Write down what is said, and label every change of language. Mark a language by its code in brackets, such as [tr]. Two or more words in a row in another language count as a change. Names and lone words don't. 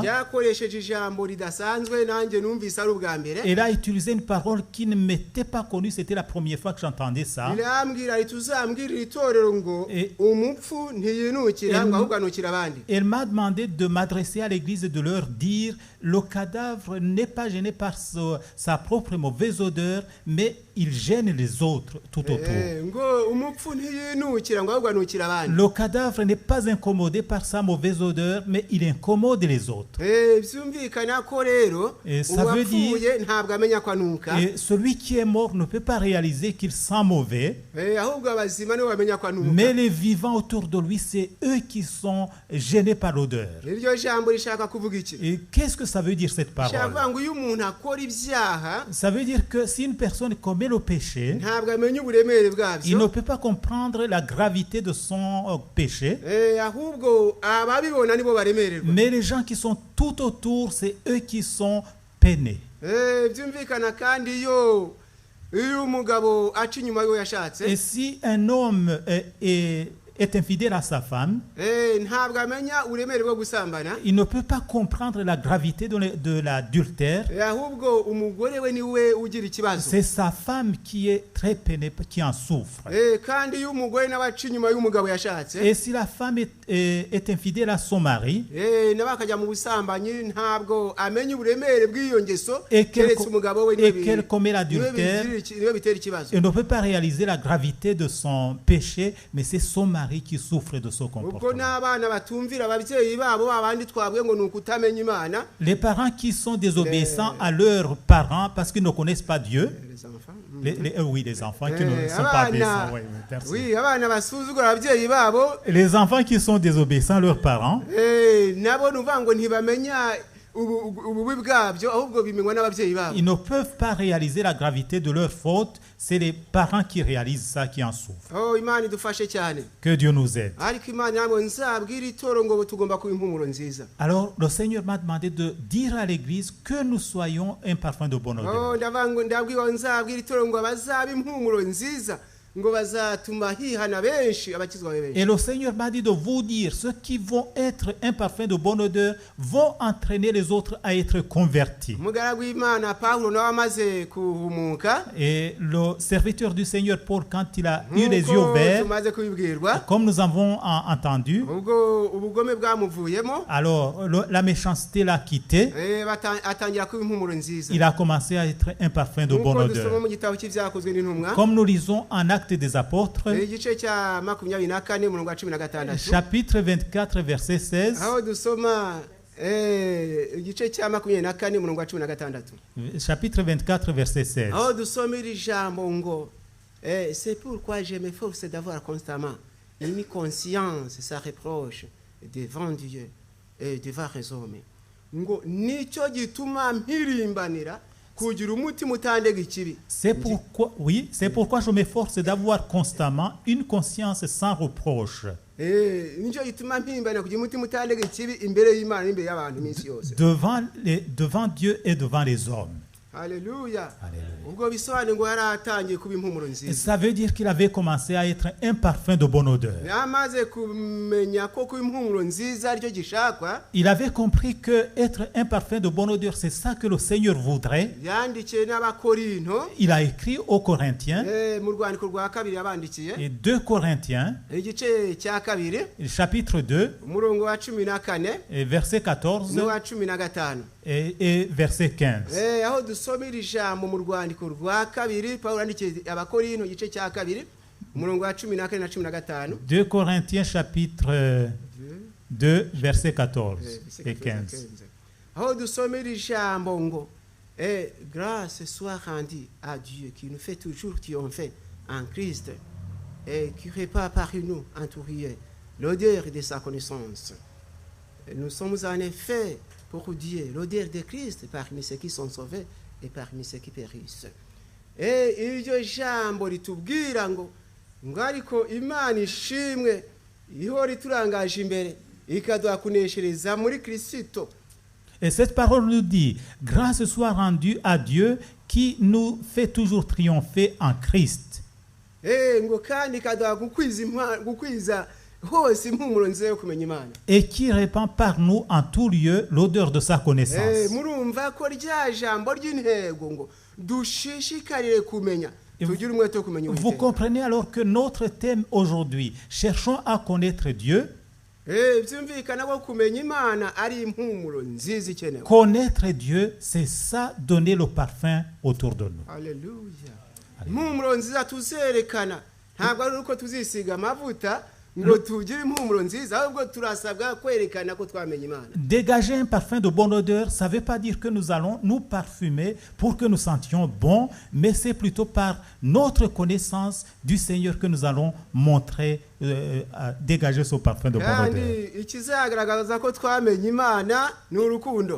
[rw] ryakoresheje ijambo ridasanzwe nanjye numvise ari ubwa mbere. [fr] elle a utilisé une parole qui ne m'était pas connue. C'était la première fois que j'entendais ça. [rw] irambwira riti uzambwirire itorero ngo umupfu ntiyinukira ngo ahubwo anukira abandi. [fr] Elle m'a demandé de m'adresser à l'église et de leur dire le cadavre n'est pas gêné par sa propre mauvaise odeur, mais il gêne les autres tout autour. [rw] ngo umupfu ntiyinukira ngo ahubwo anukira abandi. [fr] Le cadavre n'est pas incommodé par sa mauvaise odeur, mais il incommode les autres. [rw] byumvikana ko rero [fr] ça veut dire- [rw] uwapfuye ntabwo amenya ko anuka, [fr] Et celui qui est mort ne peut pas réaliser qu'il sent mauvais, [rw] ahubwo abazima nibo bamenya ko anuka. [fr] mais les vivants autour de lui, c'est eux qui sont gênés par l'odeur. [rw] iryo jambo rishaka kuvuga iki? [fr] Et qu'est-ce que ça veut dire cette [rw] rishaka [fr] parole? [rw] kuvuga ngo ngo iyo umuntu akora ibyaha [fr] Ça veut dire que si une personne commet le péché, [rw] ntabwo amenya uburemere [fr] il ne [rw] bwabyo, [fr] peut pas comprendre la gravité de son péché. [rw] ahubwo ababibona nibo baremererwa. [fr] Mais les gens qui sont tout autour, c'est eux qui sont peinés. [rw] Byumvikana kandi iyo umugabo aca inyuma y'uwo yashatse, [fr] Et si un homme est infidèle à sa femme, [rw] ntabwo amenya uburemere bwo gusambana, [fr] il ne peut pas comprendre la gravité de l'adultère. [rw] ahubwo umugore we niwe ugira ikibazo. [fr] C'est sa femme qui est très peinée, qui en souffre. [rw] Kandi iyo umugore nawe aca inyuma y'umugabo yashatse, [fr] Et si la femme est infidèle à son mari, [rw] nawe akajya mu busambanyi, ntabwo amenya uburemere bw'iyo ngeso, [fr] et [rw] keretse umugabo we [fr] qu'elle commet l'adultère, [rw] niwe bitera ikibazo. [fr] elle ne peut pas réaliser la gravité de son péché, mais c'est son mari qui souffre de ce [rw] Ubwo [fr] comportement. [rw] n'abana batumvira ababyeyi babo, abandi twabwiye ngo ni ukutamenya Imana, [fr] Les parents qui sont désobéissants à leurs parents parce qu'ils ne connaissent pas Dieu, les enfants. oui, les enfants qui ne sont pas obéissants. Oui, merci. Oui, [rw] abana basuzugura ababyeyi babo, [fr] Les enfants qui sont désobéissants à leurs parents, [rw] nabo nuvuga ngo ntibamenya ububi bwabyo, ahubwo bimenywa n'ababyeyi babo. [fr] ils ne peuvent pas réaliser la gravité de leur faute. C'est les parents qui réalisent ça, qui en souffrent. [rw] Imana idufashe cyane. [fr] Que Dieu nous aide. [rw] Ariko Imana ntabwo nzabwira itoro ngo tugomba kuba impumuro nziza. [fr] Alors, le Seigneur m'a demandé de dire à l'Église que nous soyons un parfum de bonne odeur. [rw] Ndabwira nzabwira itoro ngo bazaba impumuro nziza, ngo bazatuma hihana benshi, abakizwa benshi. [fr] Et le Seigneur m'a dit de vous dire, ceux qui vont être un parfum de bonne odeur vont entraîner les autres à être convertis. [rw] Umugaragu w'Imana Pawulo nawe amaze kuhumuka, [fr] Et le serviteur du Seigneur Paul, quand il a eu les yeux verts, [rw] tumaze kubibwirwa, [fr] comme nous avons entendu, [rw] ubwo ubugome bwamuvuyemo, [fr] alors la méchanceté l'a quitté. [rw] atangira kuba impumuro nziza. [fr] Il a commencé à être un parfum de bonne [rw] Nk'uko dusoma [fr] odeur. [rw] mu gitabo cy'ibyakozwe n'intumwa, [fr] Comme nous lisons en Actes des Apôtres, [rw] igice cya 24 umurongo wa 16, [fr] chapitre 24, verset 16, [rw] aho dusoma igice cya 24 umurongo wa 16, [fr] chapitre 24, verset 16. [rw] aho dusoma iri jambo ngo [fr] c'est pourquoi je m'efforce d'avoir constamment une conscience sans reproche devant Dieu et devant les hommes, [rw] ngo nicyo gituma mpirimbanira kugira umutima utandega ikibi. [fr] C'est pourquoi je m'efforce d'avoir constamment une conscience sans reproche [rw] Nicyo gituma mpirimbanira kugira umutima utandega ikibi imbere y'Imana n'imbere y'abantu iminsi yose. [fr] devant Dieu et devant les hommes. [rw] Haleluya. [fr] Alléluia. [rw] Ubwo bisobanuye ngo yaratangiye kuba impumuro nziza. [fr] Ça veut dire qu'il avait commencé à être un parfum de bonne odeur. [rw] Yamaze kumenya ko kuba impumuro nziza aricyo gishakwa. [fr] Il avait compris que être un parfum de bonne odeur, c'est ça que le Seigneur voudrait. [rw] Yandikiye n'Abakorinto, [fr] Il a écrit aux Corinthiens, [rw] mu rwandiko rwa kabiri yabandikiye, [fr] et 2 Corinthiens, [rw] igice cya kabiri [fr] chapitre 2, [rw] umurongo wa 14 [fr] et verset 14 [rw] n'uwa 15. [fr] et verset 15. [rw] Aho dusoma iri jambo mu rwandiko rwa kabiri Pawulo yandikiye Abakorinto igice cya kabiri umurongo wa 14 na 15. [fr] 2 Corinthiens chapitre 2 verset 14 et 15. [rw] Aho dusoma iri jambo ngo [fr] grâce soit rendue à Dieu qui nous fait toujours triompher en Christ et qui répand par nous entouré l'odeur de sa connaissance. Nous sommes en effet pour Dieu l'odeur de Christ parmi ceux qui sont sauvés et parmi ceux qui périssent. [rw] Iryo jambo ritubwira ngo ariko Imana ishimwe ihora iturangaje imbere ikaduha kuneshereza muri Kristo. [fr] Et cette parole nous dit, grâce soit rendue à Dieu qui nous fait toujours triompher en Christ. [rw] Ngo kandi ikaduha gukwiza hose impumuro nziza yo kumenya Imana. [fr] Et qui répand par nous en tout lieu l'odeur de sa connaissance. [rw] Murumva ko rya jambo ry'intego ngo dushishikarire kumenya. Tugire umwete wo kumenya Uwiteka. [fr] Vous comprenez alors que notre thème aujourd'hui, cherchons à connaître Dieu. [rw] Byumvikana ko kumenya Imana ari impumuro nziza ikenewe. [fr] Connaître Dieu, c'est ça, donner le parfum autour de nous. Alléluia. [rw] Impumuro nziza tuzerekana ntabwo ari uko tuzisiga amavuta ngo tugire impumuro nziza, ahubwo turasabwa kwerekana ko twamenye Imana. [fr] Dégager un parfum de bonne odeur, ça ne veut pas dire que nous allons nous parfumer pour que nous sentions bon, mais c'est plutôt par notre connaissance du Seigneur que nous allons montrer dégager ce parfum de bonne odeur. [rw] kandi ikizagaragaza ko twamenye Imana ni urukundo.